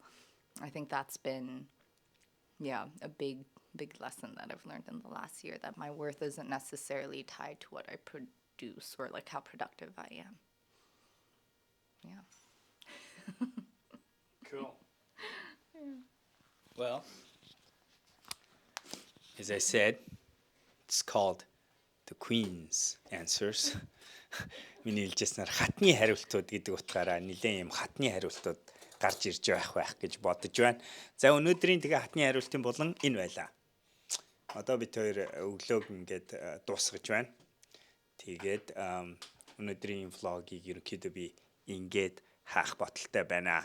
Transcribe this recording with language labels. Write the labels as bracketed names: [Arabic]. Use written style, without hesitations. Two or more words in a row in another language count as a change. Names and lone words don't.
[English] I think that's been, a big lesson that I've learned in the last year, that my worth isn't necessarily tied to what I produce or like how productive I am. Yeah. Cool. Well, as I said, it's called the Queen's Answers. [Mongolian] Миний хэлжсэнээр хатны хариултууд гэдэг утгаараа нэлээд юм хатны хариултууд гарч ирж байх гэж бодож байна. За өнөөдрийн тэгээ хатны хариултын болон энэ байлаа. Одоо бид хоёр өглөөг ингээд дуусгаж байна. Тэгээд өнөөдрийн влогийг ерөнхийдөө би ингээд хаах боталтай байна.